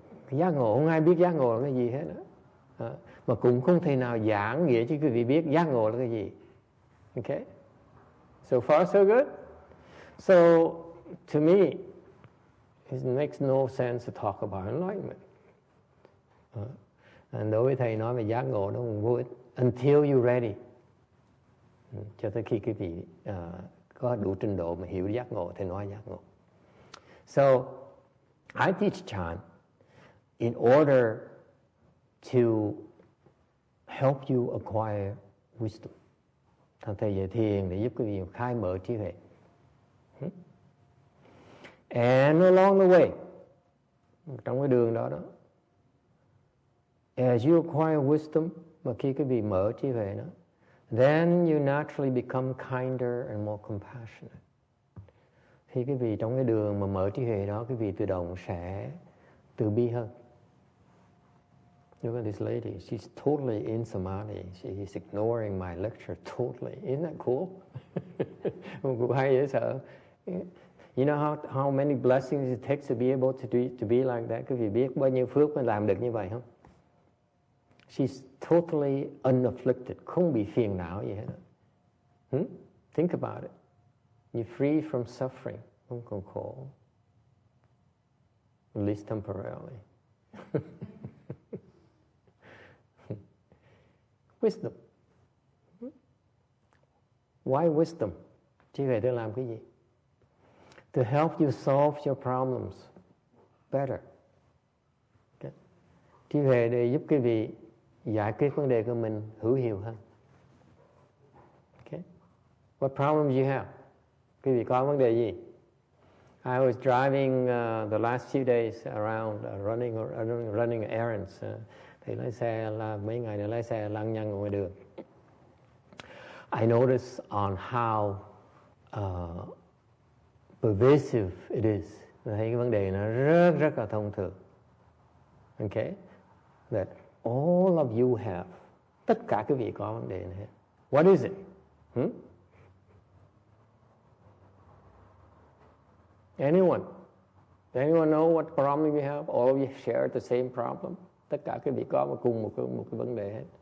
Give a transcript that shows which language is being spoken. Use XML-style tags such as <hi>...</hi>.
<vi>Giác ngộ, không ai biết giác ngộ là cái gì hết nữa. Mà cũng không thể nào giảng nghĩa cho quý vị biết giác ngộ là cái gì.</vi> <en>Okay. So far so good. So to me, it makes no sense to talk about enlightenment.</en> <vi>Đối với thầy nói về giác ngộ nó không vô ích.</vi> <en>Until you're ready.</en> <vi>Cho tới khi quý vị có đủ trình độ mà hiểu giác ngộ thì nói giác ngộ.</vi> <en>So I teach Chan in order to help you acquire wisdom.</en> <vi>Thầy dạy thiền để giúp quý vị khai mở trí huệ.</vi> <en>And along the way,</en> <vi>trong cái đường đó,</vi> <en>as you acquire wisdom,</en> <vi>mà khi quý vị mở trí huệ đó,</vi> <en>then you naturally become kinder and more compassionate.</en> <vi>Khi quý vị trong cái đường mà mở trí huệ đó, quý vị tự động sẽ từ bi hơn.</vi> <en>Look at this lady. She's totally in samadhi. She is ignoring my lecture totally. Isn't that cool?</en> <vi>Cũng hay dễ sợ.</vi> <en>You know how many blessings it takes to be able to be like that?</en> <vi>Quý vị biết bao nhiêu phước mới làm được như vậy không?</vi> <en>She's totally unafflicted,</en> <vi>không bị phiền não gì hết.</vi> <en>Think about it. You're free from suffering,</en> <vi>không còn khổ.</vi> <en>At least temporarily. Wisdom. Why wisdom?</en> <vi>Trí huệ để làm cái gì?</vi> <en>To help you solve your problems better. Okay.</en> <vi>Trí huệ để giúp quý vị giải quyết vấn đề của mình hữu hiệu hơn. Okay.</vi> <en>What problems you have?</en> <vi>Quý vị có vấn đề gì?</vi> <en>I was driving the last few days around running errands.</en> <vi>Thì lái xe là mấy ngày này lái xe lăng nhăng ngoài đường.</vi> <en>I noticed on how pervasive it is.</en> <vi>Thấy cái vấn đề nó rất là thông thường. Okay?</vi> <en>That all of you have.</en> <vi>Tất cả quý vị có vấn đề này.</vi> <en>What is it? Anyone know what problem you have? All of you share the same problem.</en> <vi>Tất cả quý vị có cùng một cái vấn đề hết.</vi>